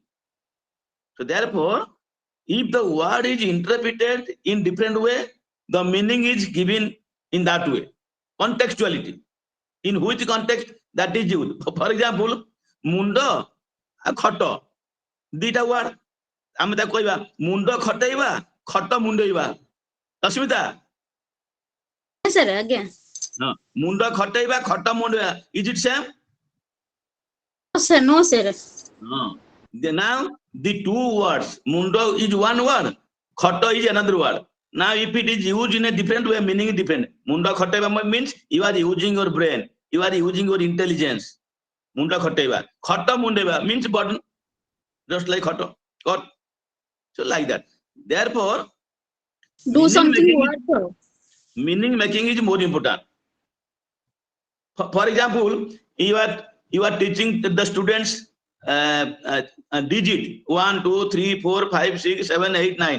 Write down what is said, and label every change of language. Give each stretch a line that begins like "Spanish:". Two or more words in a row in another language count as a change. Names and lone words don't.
English: So therefore, if the word is interpreted in different way, the meaning is given in that way. Contextuality. In which context that is used. For example, mundo and khoto. Dita word.
Odia: ଆମେ ତାକୁ କହିବା ମୁଣ୍ଡ ଖଟେଇବା ଖଟ ମୁଣ୍ଡେଇବା. ଅସ୍ମିତା sir ଆଜ୍ଞା ମୁଣ୍ଡ ଖଟେଇବା ଖଟ ମୁଣ୍ଡେଇବା.
English: Is it same? no sir. Now the two words, mundo is one word, khoto is another word. Now if it is used in a different way, meaning is different.
Odia: ମୁଣ୍ଡ ଖଟେଇବା
English: means you are using your brain, you are using your intelligence.
Odia: ମୁଣ୍ଡ ଖଟେଇବା. ଖଟ ମୁଣ୍ଡେଇବା
English: means burden, just like khoto. So like that. Therefore, Do something what? Meaning making is more important. For example, you are teaching the students digit 1, 2, 3, 4, 5, 6, 7, 8, 9.